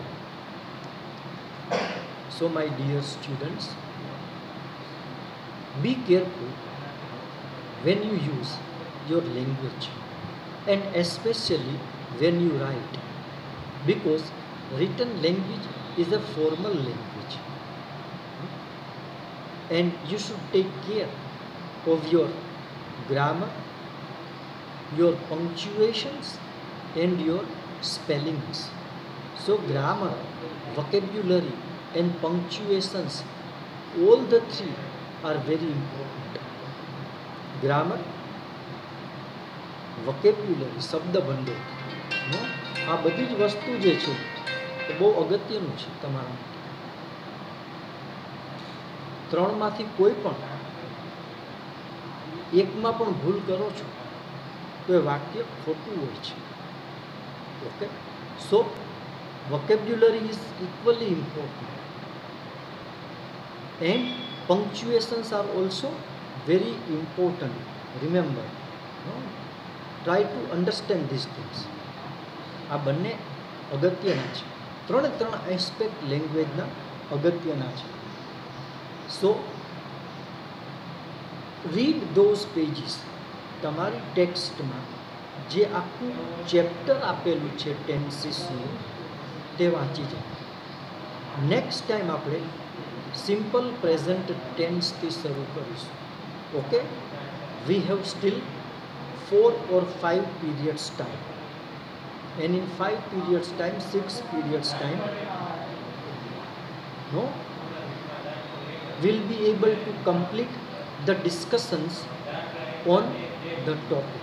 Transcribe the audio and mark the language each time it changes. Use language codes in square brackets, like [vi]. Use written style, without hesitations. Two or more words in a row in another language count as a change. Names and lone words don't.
[en] So my dear students, be careful when you use your language, and especially when you write, because written language is a formal language, and you should take care of your grammar, your punctuations and your spellings. So grammar, vocabulary and punctuations, all the three are very important. Grammar, vocabulary, [gu] શબ્દ ભંડોળ, આ બધી જ વસ્તુ જે છે એ બહુ અગત્યનું છે તમારા માટે. ત્રણમાંથી કોઈ પણ એકમાં પણ ભૂલ કરો છો તો એ વાક્ય ખોટું હોય છે. [en] okay, so vocabulary is equally important, and punctuations are also very important. Remember, try to understand these things. [gu] આ બંને અગત્યના છે. ત્રણ એસ્પેક્ટ લેંગ્વેજના અગત્યના છે. [en] So read those pages. [gu] તમારી ટેક્સ્ટમાં જે આખું ચેપ્ટર આપેલું છે ટેન્સીસનું તે વાંચી જાય. નેક્સ્ટ ટાઈમ આપણે [en] simple present tenseથી [gu] શરૂ કરીશું. [en] okay, we have still 4 or 5 periods time, and in 5 periods time, 6 periods time, no, we'll be able to complete the discussions on the topic.